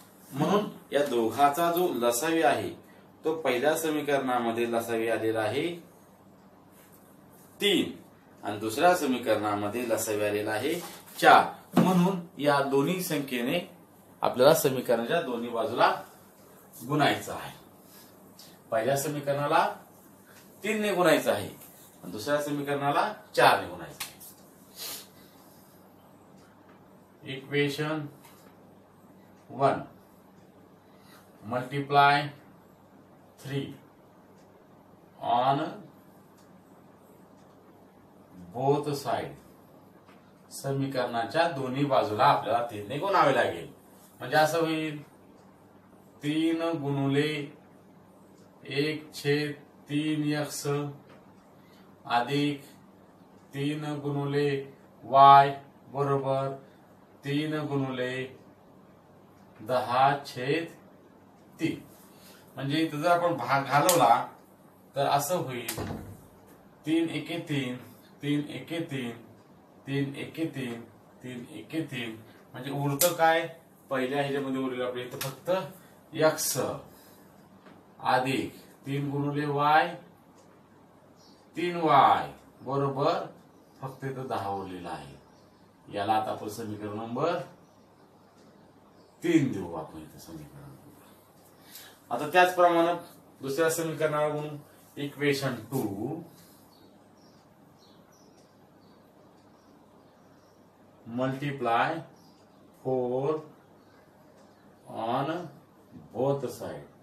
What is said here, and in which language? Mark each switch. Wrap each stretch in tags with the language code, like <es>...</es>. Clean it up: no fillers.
<mr>म्हणून या दोघाचा जो लसावी आहे तो पहिल्या समीकरणामध्ये लसावी आलेला आहे 3, आणि दुसऱ्या समीकरणामध्ये लसावी आलेला आहे 4. म्हणून या दोन्ही संख्येने आपल्याला समीकरणाच्या दोन्ही बाजूला गुणायचं आहे. पहिल्या समीकरणाला 3 ने गुणायचं आहे, आणि दुसऱ्या समीकरणाला 4 ने गुणायचं आहे.</mr> <en>Equation 1 multiply 3 on both side.</en> <mr>समीकरणाच्या दोन्ही बाजूला आपल्याला 3 ने गुणावे लागेल. म्हणजे असं होईल 3 गुणुले 1/3x अधिक 3 गुणुले y बरोबर 3 गुणिले 10/3. म्हणजे इथं जर आपण भाग घालवला तर असं होईल 3 एके 3, 3 एके 3, 3 एके 3, 3 एके 3. म्हणजे उरतं काय? पहिल्या ह्याच्यामध्ये उरलेलं आपल्या इथं फक्त x अधिक 3 गुणिले y 3y बरोबर फक्त इथं 10 उरलेला आहे. याला आता आपण समीकरण नंबर 3 देऊ आपण इथं समीकरण. आता त्याचप्रमाणे दुसऱ्या समीकरणाला गुणू.</mr> <en>Equation 2 multiply 4 on both side.</en>